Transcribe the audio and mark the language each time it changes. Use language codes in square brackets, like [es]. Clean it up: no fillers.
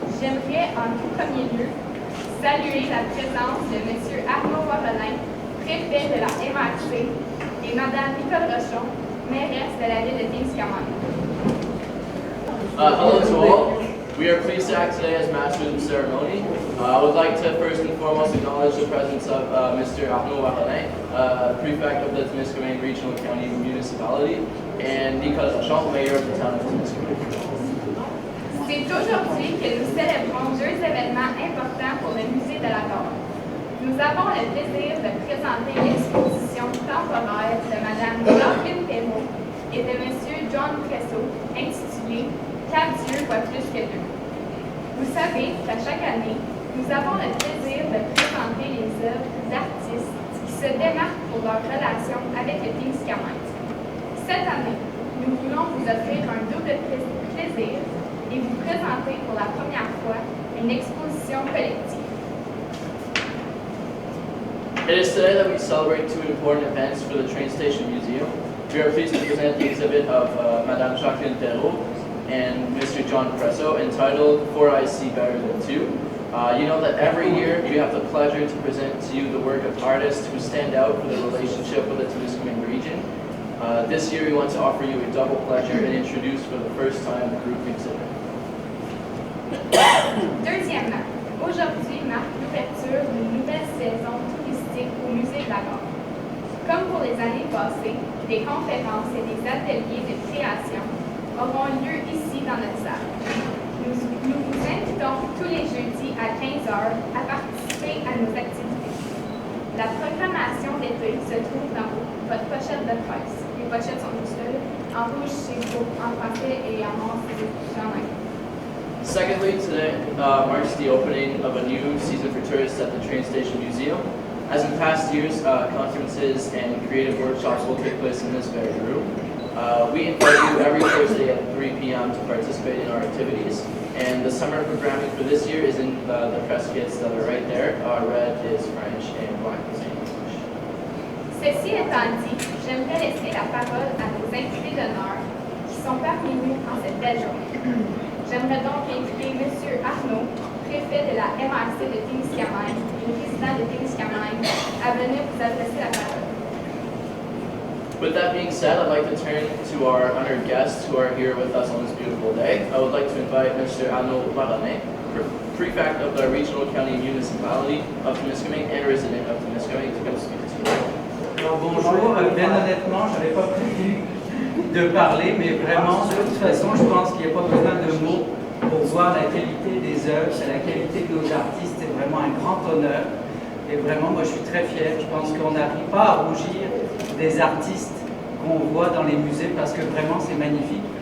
[fr] J'aimerais en tout premier lieu saluer la présence de M. Arnaud Warolin, préfet de la MRC, et Mme Nicole Rochon, mairesse de la ville de Témiscamingue. [en] Hello to all. We are pleased to act today as Masters of Ceremony. I would like to first and foremost acknowledge the presence of Mr. Arnaud Warolin, Prefect of the Témiscamingue Regional County Municipality, and Nicole Rochon, Mayor of the town of Témiscamingue. [fr] C'est aujourd'hui que nous célébrons deux événements importants pour le musée de la Gare. Nous avons le plaisir de présenter l'exposition temporaire de Mme Jacqueline Perrault et de M. John Presso, intitulée « 4 dieux voient plus que 2 ». Vous savez qu'à chaque année, nous avons le plaisir de présenter les œuvres d'artistes qui se démarquent pour leur relation avec le Témiscamingue. Cette année, nous voulons vous offrir un double plaisir et vous présenter pour la première fois une exposition collective. [en] It is today that we celebrate two important events for the Train Station Museum. We are pleased to present the exhibit of Madame Jacqueline Perrault and Mr. John Presso entitled For I See Better Than Two. You know that every year we have the pleasure to present to you the work of artists who stand out for their relationship with the Témiscamingue region. This year we want to offer you a double pleasure and introduce for the first time the group exhibit. [fr] Deuxièmement, aujourd'hui marque l'ouverture d'une nouvelle saison touristique au musée de la Gare. Comme pour les années passées, des conférences et des ateliers de création auront lieu ici dans notre salle. Nous vous invitons tous les jeudis à 15h à participer à nos activités. La programmation d'été se trouve dans votre pochette de presse. Les pochettes sont toutes seules. En rouge, c'est beau, en français et en noir, c'est en anglais. [en] Secondly, today marks the opening of a new season for tourists at the Train Station Museum. As in past years, conferences and creative workshops will take place in this very room. We invite you every Thursday at 3 p.m. to participate in our activities. And the summer programming for this year is in the press kits that are right there. Red is French and black is English. [fr] Ceci étant dit, j'aimerais laisser la parole à nos invités d'honneur qui sont parmi nous en cette belle journée. J'aimerais donc inviter M. Arnaud, préfet de la MRC de Témiscamingue et président de Témiscamingue, à venir vous adresser la parole. [en] With that being said, I'd like to turn to our honored guests who are here with us on this beautiful day. I would like to invite Mr. Arnaud Warolin, Prefect of the Regional County Municipality of Témiscamingue and resident of Témiscamingue, to come speak to you. [fr] Alors bonjour, bien honnêtement, je n'avais pas prévu de parler, mais vraiment, de toute façon, je pense qu'il n'y a pas besoin de mots pour voir la qualité des œuvres, c'est la qualité de nos artistes, c'est vraiment un grand honneur. Et vraiment, moi, je suis très fier. Je pense qu'on n'arrive pas à rougir des artistes qu'on voit dans les musées parce que vraiment, c'est magnifique.